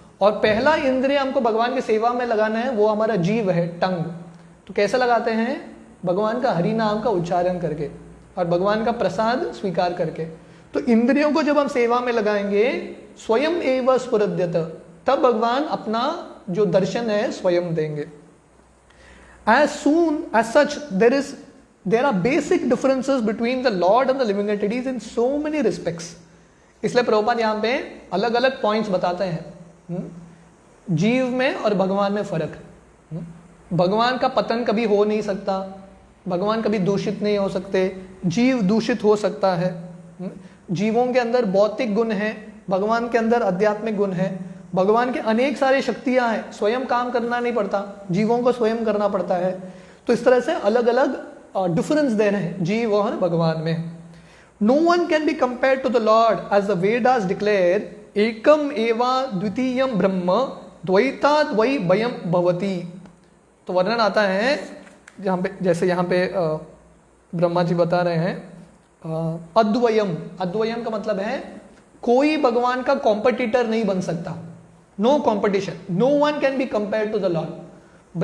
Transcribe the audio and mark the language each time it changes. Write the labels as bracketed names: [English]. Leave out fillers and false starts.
[Hindi] और पहला इंद्रिय हमको भगवान की सेवा में लगाना है, वो हमारा जीव है, टंग। तो कैसे लगाते हैं? भगवान का हरि नाम का उच्चारण करके और भगवान का प्रसाद स्वीकार करके। तो इंद्रियों को जब हम सेवा में लगाएंगे, [Sanskrit] स्वयं एव स्फुरद्यत, [Hindi] तब भगवान अपना जो दर्शन है स्वयं देंगे। [English] As soon as such there are basic differences between the Lord and the living entities in so many respects. [Hindi] इसलिए प्रभुपाद यहाँ पे अलग अलग पॉइंट्स बताते हैं जीव में और भगवान में फर्क। भगवान का पतन कभी हो नहीं सकता, भगवान कभी दूषित नहीं हो सकते, जीव दूषित हो सकता है। जीवों के अंदर भौतिक गुण है, भगवान के अंदर आध्यात्मिक गुण है। भगवान के अनेक सारी शक्तियां हैं, स्वयं काम करना नहीं पड़ता, जीवों को स्वयं करना पड़ता है। तो इस तरह से अलग अलग डिफरेंस दे रहे हैं जीव और भगवान में। [English] No one can be compared to the Lord, as the Vedas declare, [Sanskrit] ekam eva dvitiyam brahma द्वैताद् वै भयम भवति। [Hindi] तो वर्णन आता है जहाँ पे, जैसे यहाँ पे ब्रह्मा जी बता रहे हैं अद्वयम। अद्वयम का मतलब है कोई भगवान का कॉम्पिटिटर नहीं बन सकता, [English] No competition, no one can be compare to the lord.